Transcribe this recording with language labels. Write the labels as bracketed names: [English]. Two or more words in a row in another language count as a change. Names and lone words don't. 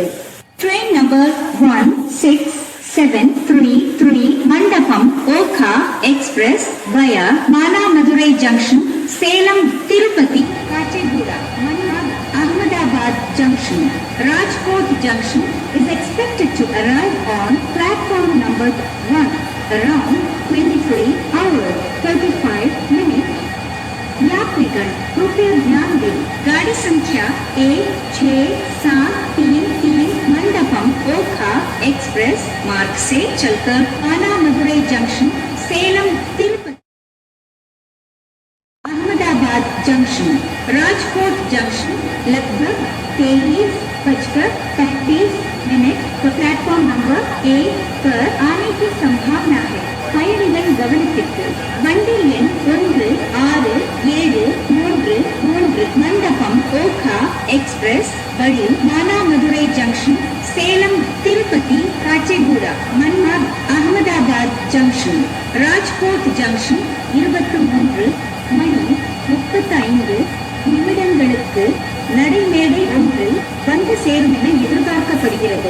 [English] train number 1673 Mandapam Okha Express via Madurai Junction Salem Tirupati Kacheguda Mannar Ahmedabad Junction Rajkot Junction is expected to arrive on platform number 1 around 23 hours 35 minutes. [Hindi] यात्रीगण कृपया ध्यान दें गाड़ी संख्या 1673 मंडपम ओखा एक्सप्रेस मार्ग से चलकर मदुरई जंक्शन सेलम तिरुपति अहमदाबाद जंक्शन राजकोट जंक्शन लगभग 23:35 मिनट प्लेटफॉर्म नंबर 1 पर आने की संभावना है. [Tamil] பயணிகள் கவனத்திற்கு வண்டி எண் 1673 மண்டபம் ஓகா எக்ஸ்பிரஸ் வழி மதுரை ஜங்ஷன் சேலம் திருப்பதி காச்சேகூடா மன்னார் அகமதாபாத் ஜங்ஷன் ராஜ்கோட் ஜங்ஷன் 23 மணி 35 நிமிடங்களுக்கு நடைமேடை ஒன்றில் வந்து சேரும் என எதிர்பார்க்கப்படுகிறது.